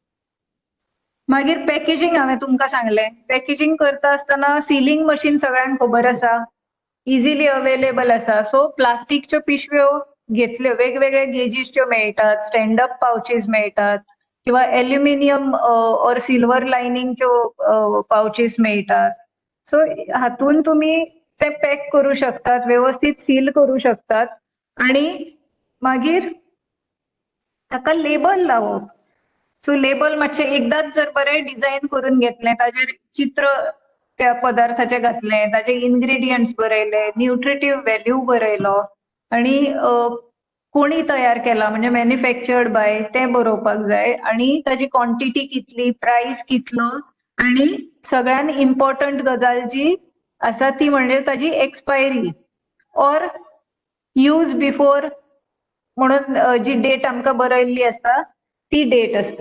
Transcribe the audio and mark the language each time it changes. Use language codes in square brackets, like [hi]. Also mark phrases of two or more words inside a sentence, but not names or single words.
[kok] मागीर पॅकेजिंग हांवें तुमकां सांगलें, पॅकेजिंग करता आसतना [en] sealing machine [kok] सगळ्यांक खबर आसा, [en] easily available [kok] आसा. सो प्लास्टिकच्यो पिशव्यो घेतल्यो, वेगवेगळे गेजीसच्यो मेळटात, [en] standup pouches [kok] मेळटात किंवा [en] aluminium or silver [kok] लायनिंगच्यो पाउचीस मेळटात. सो हातून तुम्ही ते पॅक करू शकतात, व्यवस्थित सील करू शकतात आणि मागीर ताका लेबल लावप. सो लेबल मातशें एकदाच जर बरें डिझायन करून घेतलें, ताजेर चित्र त्या पदार्थाचें घातलें, ताजे इन्ग्रेडियंट्स बरयले, [en] nutritive value [kok] बरयलो आणि कोणी तयार केला म्हणजे [en] manufactured by [kok] तें बरोवपाक जाय आणि ताजी क्वॉन्टिटी कितली, प्राइस कितलो आणि सगळ्यात इम्पॉर्टंट गजाल जी आसा ती म्हणजे ताजी [en] expiry or use before [kok] म्हणून जी डेट आमकां बरयल्ली आसता ती डेट आसता.